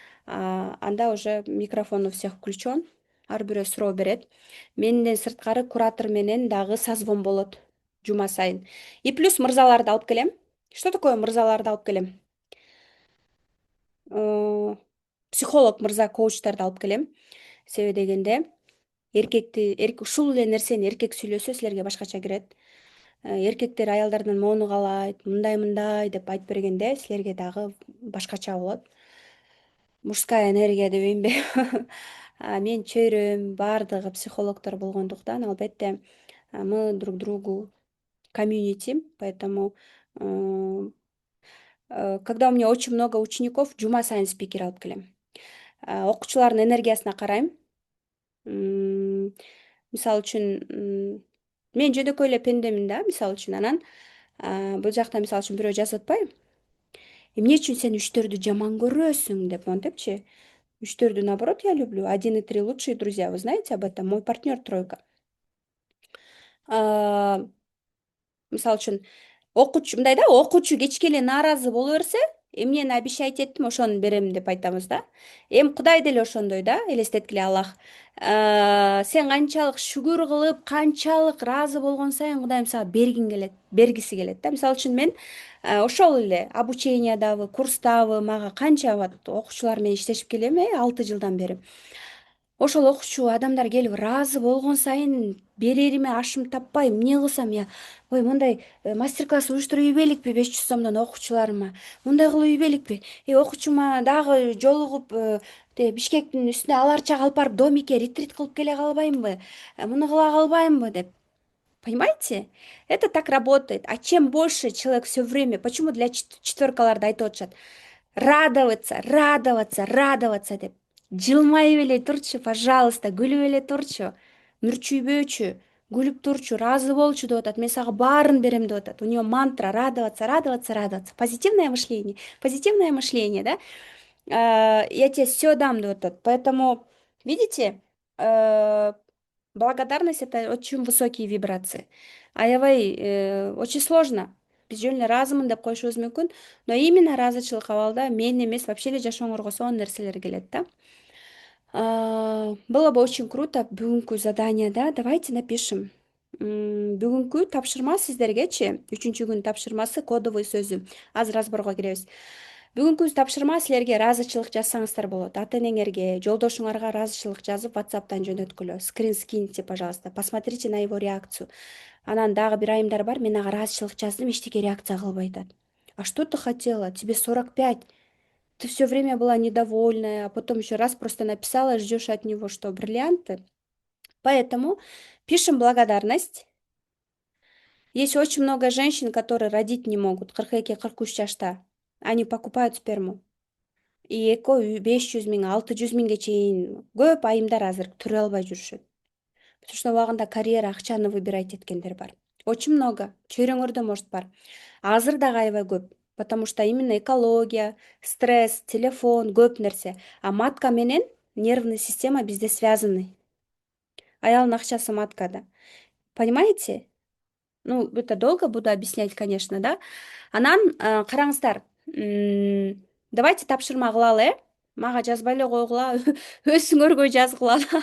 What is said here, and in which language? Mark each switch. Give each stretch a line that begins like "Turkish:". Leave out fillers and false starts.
Russian: Анда уже микрофон у всех включен.
Kyrgyz: Ар бирөө суроо берет. Менден сырткары куратор менен дагы созвон болот жума сайын.
Russian: И плюс
Kyrgyz: мырзаларды алып келем.
Russian: Что такое
Kyrgyz: мырзаларды алып келем? Психолог мырза, коучтарды алып келем. Себеби дегенде, ушул эле нерсени эркек сүйлөсө силерге башкача кирет. Эркектер аялдардан моуну каалайт, мындай деп айтып бергенде силерге дагы башкача болот.
Russian: Мужская энергия дебейинби?
Kyrgyz: Мен чөйрөм баардыгы психологдор болгондуктан, албетте,
Russian: мы друг другу комьюнити, поэтому когда у меня очень много учеников,
Kyrgyz: жума сайын спикер алып келем. Окуучулардын энергиясына карайм. Мисалы үчүн, мен жөнөкөй эле пендемин да, мисалы үчүн. Анан бул жакта мисалы үчүн бирөө жазып атпайбы? Эмне үчүн сен 3-4 жаман көрөсүң деп, монтипчи.
Russian: 3-4 наоборот я люблю. 1 и 3 лучшие друзья. Вы знаете об этом? Мой партнер тройка.
Kyrgyz: Мисалы үчүн, мындай да, окуучу кечке эле нааразы боло берсе, эмнени обещать эттим, ошону берем деп айтабыз да. Эми Кудай деле ошондой да, элестеткиле Аллах. Сен канчалык шүгүр кылып, канчалык ыраазы болгон сайын Кудайым сага бергин келет, бергиси келет да. Мисалы үчүн мен ошол эле обучениядабы, курстабы мага канча окуучулар менен иштешип келем, 6 жылдан бери. Ошол окуучу адамдар келип ыраазы болгон сайын берериме ашым таппай эмне кылсам, ой мындай мастер класс уюштуруп ийбеликпи 500 сомдон окуучуларыма, мындай кылып ийбеликпи, окуучума дагы жолугуп тиги Бишкектин үстүнө Ала Арчага алып барып домикке ретрит кылып келе калбаймынбы, муну кыла калбаймынбы деп.
Russian: Понимаете? Это так работает. А чем больше человек все время, почему для
Kyrgyz: четверкаларды айтып атышат?
Russian: Радоваться, радоваться, радоваться деп.
Kyrgyz: Жылмайып эле турчу, пожалуйста, күлүп эле турчу. Мүрчүйбөчү, күлүп турчу, разы болчу деп атат. Мен сага баарын берем деп атат.
Russian: У него мантра радоваться, радоваться, радоваться. Позитивное мышление, да? Я тебе все дам
Kyrgyz: деп атат.
Russian: Поэтому, видите, э, благодарность это очень высокие вибрации. Аябай очень сложно.
Kyrgyz: Биз жөн эле ыраазымын деп коюшубуз мүмкүн,
Russian: но именно
Kyrgyz: ыраазычылык абалда мен эмес вообще эле жашооңорго сонун нерселер келет да.
Russian: Было бы очень круто
Kyrgyz: бүгүнкү заданияда
Russian: давайте напишем.
Kyrgyz: Бүгүнкү тапшырма сиздергечи, 3-күн тапшырмасы кодовый сөзү. Азыр разборго киребиз. Бүгүнкү тапшырма силерге ыраазычылык жазсаңыздар болот. Ата энеңерге, жолдошуңарга ыраазычылык жазып WhatsApp'тан жөнөткүлө.
Russian: Скрин скиньте, пожалуйста. Посмотрите на его реакцию.
Kyrgyz: Анан дагы бир айымдар бар, мен ага ыраазычылык жаздым, эчтеке реакция кылбай атат.
Russian: А что ты хотела? Тебе 45. Ты все время была недовольная, а потом еще раз просто написала, ждешь от него что, бриллианты? Поэтому пишем благодарность. Есть очень много женщин, которые родить не могут.
Kyrgyz: 42-43 жашта.
Russian: Они покупают сперму.
Kyrgyz: И эко 500 миң, 600 миңге чейин көп айымдар азыр түрө албай жүрүшөт.
Russian: Потому что убагында карьера, акчаны выбирать эткендер бар. Очень много. Чөйрөңөрдө может бар.
Kyrgyz: Азыр дагы аябай көп.
Russian: Потому что именно экология, стресс, телефон,
Kyrgyz: көп нерсе.
Russian: А матка менен нервный система бизде связаны.
Kyrgyz: Аялдын акчасы маткада.
Russian: Понимаете? Ну, это долго буду объяснять, конечно, да.
Kyrgyz: Анан караңыздар. Давайте тапшырма кылалы, Мага жазбай эле койгула, өзүңөргө жазгыла.